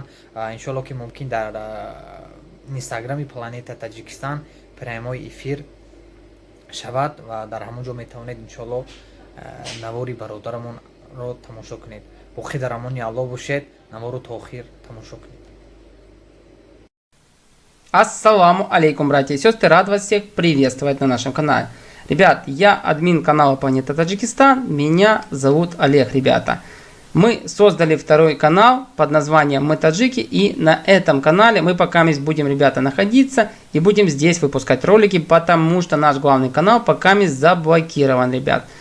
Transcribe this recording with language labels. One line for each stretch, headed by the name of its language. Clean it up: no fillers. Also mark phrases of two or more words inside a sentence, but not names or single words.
Tajik: иншоаллоҳ ки мумкин дар инстаграми Планета Таҷикистан праймои эфир шавад ва дар ҳамон ҷо метавонед иншоаллоҳ навори бародарамонро тамошо кунед. боқӣ дар амони Аллоҳ бошед. навору то охир тамошо кунед.
Arabic: Ассаламу алейкум,
Russian: братья и сестры, рад вас всех приветствовать на нашем канале. Ребят, я админ канала Планета Таджикистан, меня зовут Олег, ребята. Мы создали второй канал под названием Мы Таджики, и на этом канале мы пока будем, ребята, находиться и будем здесь выпускать ролики, потому что наш главный канал пока заблокирован, ребят.